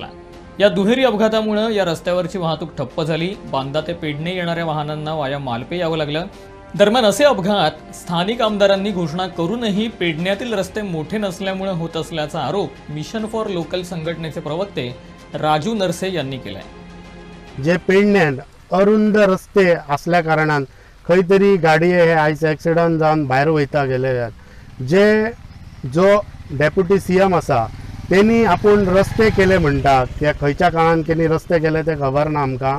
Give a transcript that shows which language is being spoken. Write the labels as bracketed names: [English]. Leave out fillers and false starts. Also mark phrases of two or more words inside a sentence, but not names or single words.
[Marathi] या दुहेरी अपघातामुळे या रस्त्यावरची वाहतूक ठप्प झाली. बांदा ते पेडणे येणाऱ्या वाहनांना वाया मालपे यावं लागलं. दरम्यान असे अपघात स्थानिक आमदारांनी घोषणा करूनही पेडण्यातील रस्ते मोठे नसल्यामुळे होत असल्याचा आरोप मिशन फॉर लोकल संघटनेचे प्रवक्ते राजू नरसे यांनी केलाय. [Konkani] जे पेडण्यात अरुंद रस्ते असल्या कारणान खंय तरी गाडये हे आयज एक्सिडंट जावन भायर वयता गेले. जो [English] deputy CM [Konkani] आसा तेनी आपूण रस्ते केले म्हणटात, ते खंयच्या काळान तेणी रस्ते केले ते खबर ना आमकां.